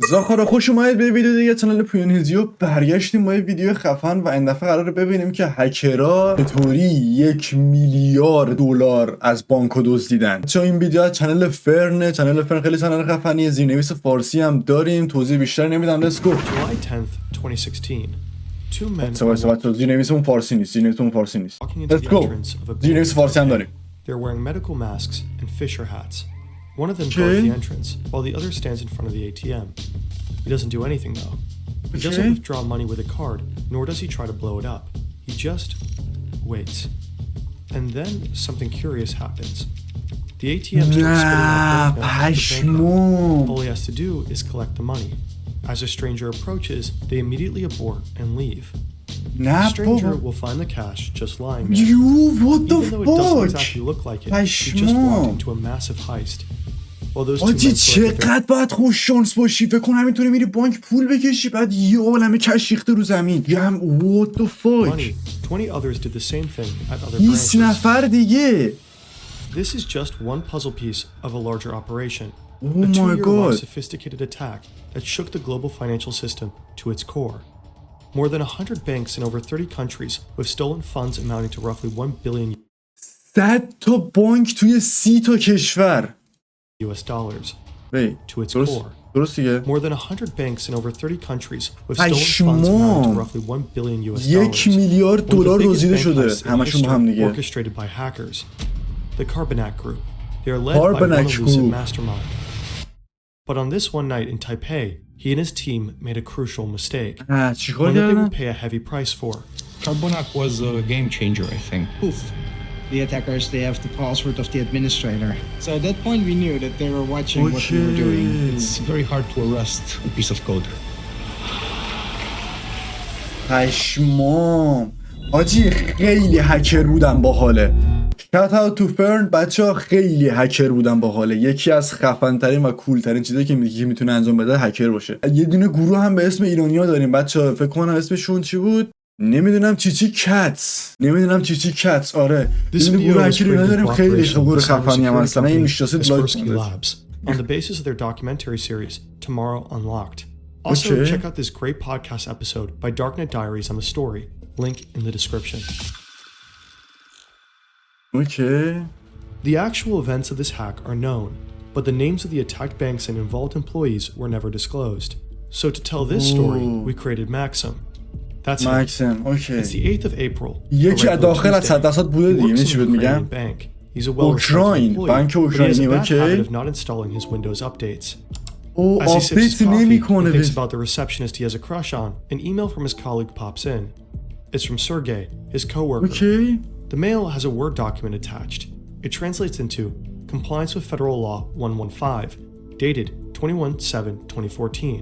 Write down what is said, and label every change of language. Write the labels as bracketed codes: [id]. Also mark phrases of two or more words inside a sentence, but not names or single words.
[fa] زاخارا خوش اومدید به ویدیو دیگه کانال پویانیزیو. برگشتیم با یه ویدیو خفن و این دفعه قراره ببینیم که هکرها چطوری 1 میلیارد دلار از بانکو دزدیدن. چون این ویدیو از چنل فرن خیلی چنل خفنیه، زیرنویس فارسی هم داریم، توضیح بیشتر نمیدم. [en] Let's go. July 10th, 2016. Two men [fa] زیرنویسمون فارسی نیست. [en] walking into Let's the go. entrance of a bank. [fa] زیرنویس فارسی هم داریم. [en] They're wearing medical masks and fisher hats. One of them guards the entrance, while the other stands in front of the ATM. He doesn't do anything though. He doesn't withdraw money with a card, nor does he try to blow it up. He just waits. And then something curious happens. The ATM starts spitting out banknotes to the bank. All he has to do is collect the money. As a stranger approaches, they immediately abort and leave. The stranger will find the cash just lying there. What the Even though it doesn't exactly look like it, he just walked into a massive heist. [fa] آجی چقدر باید خوش شانس باشی. فکر کن همینطوری میری بانک پول بکشی بعد یه عالمه کش ریخته رو زمین. [en] What the fuck. 20 others did the same thing at other 20 branches. [fa] نفر دیگه. [en] This is just one puzzle piece of a larger operation. Oh a 2-year-long God. sophisticated attack that shook the global financial system to its core. More than 100 banks in over 30 countries with stolen funds amounting to roughly 1 billion [fa] 100 تا بانک توی 30 تا کشور. [en] US dollars to its [fa] درست [en] core. [fa] درست دیگه. [en] More than 100 banks in over 30 countries with stolen funds amounting to roughly 1 billion US dollars. [fa] 1 میلیارد دلار دزدیده شده همشون با هم دیگه. [en] Orchestrated by hackers. The Carbonac Group. They are led by one elusive mastermind. But on this one night in Taipei, he and his team made a crucial mistake. [fa] چیکار [en] One that they [fa] کردن؟ [en] would pay a heavy price for. Carbonac was a game changer, I think. Poof. The attackers, they have the password of the administrator. So at that point we knew that they were watching what we were doing. It's very hard to arrest a piece of code. [fa] پشمام. آجی خیلی هکر بودن باحاله. [en] Shout out to Fern. [fa] بچه‌ها خیلی هکر بودن باحاله. یکی از خفن ترین و کول ترین چیزایی که میتونه انجام بده هکر باشه. یه دونه گروه هم به اسم ایرانی‌ها داریم بچه‌ها. فکر کنم اسمشون چی بود؟ نمیدونم چیچی کتس. آره این گروه هکری داریم خیلی گروه خفنی هم هستن. این میشناسید [en] Labs on the basis of their documentary series Tomorrow Unlocked. Also check out this great podcast episode by Darknet Diaries on the story. Link in the description. Okay. The actual events of this hack are known, but the names of the attacked banks and involved employees were never disclosed. So to tell this story, we created Maxim. That's Maxim. Okay. It's the 8th of April. [fa] یکی از داخل از 100% بوده دیگه. این چی بهت میگم؟ [en] He's a well-respected employee, [fa] بانک [en] but he has a [fa] اوکراینی. [en] bad habit Okay. of not installing his Windows updates. [fa] او [en] As he sips his [fa] آپدیت [en] coffee [fa] نمیکنه. [en] and thinks about the receptionist he has a crush on, an email from his colleague pops in. It's from Sergey, his coworker. Okay. The mail has a Word document attached. It translates into Compliance with Federal Law 115, dated 21/7/2014.